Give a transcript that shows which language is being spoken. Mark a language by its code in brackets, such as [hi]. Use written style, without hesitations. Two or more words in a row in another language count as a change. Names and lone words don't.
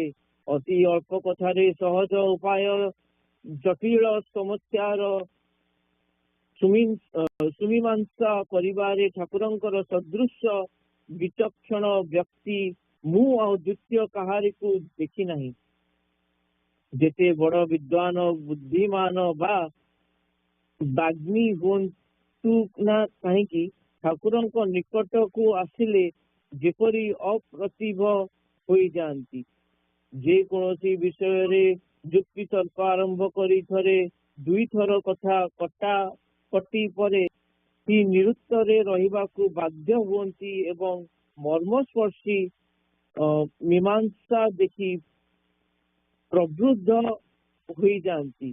[or] ଅତି ଅଳ୍ପ କଥାରେ ସହଜ ଉପାୟ ଜଟିଳ ସମସ୍ୟାର ସୁମୀମାଂସା କରିବାରେ ଠାକୁରଙ୍କର ସଦୃଶ ବିଚକ୍ଷଣ ବ୍ୟକ୍ତି ମୁଁ ଆଉ ଦ୍ୱିତୀୟ କାହାରି କୁ ଦେଖି ନାହିଁ। ଯେତେ ବଡ଼ ବିଦ୍ୱାନ ବୁଦ୍ଧିମାନ ବା ବାଗ୍ମୀ ହୁଅନ୍ତୁ ନା କାହିଁ ଠାକୁରଙ୍କ ନିକଟ କୁ ଆସିଲେ ଯେପରି ଅପ୍ରତିଭ ହୋଇ ଯାଆନ୍ତି। ଯେ କୌଣସି ବିଷୟ ରେ ଯୁକ୍ତି ତର୍କ ଆରମ୍ଭ କରି ଥରେ 2 ଥର କଥା କଟା କଟି ପରେ ତି ନିରୁତ୍ତ ରେ ରହିବାକୁ ବାଧ୍ୟ ହୁଅନ୍ତି ଏବଂ ମର୍ମସ୍ପର୍ଶୀ ମୀମାଂସା ଦେଖି ପ୍ରବୁଦ୍ଧ ହୋଇ ଯାଆନ୍ତି।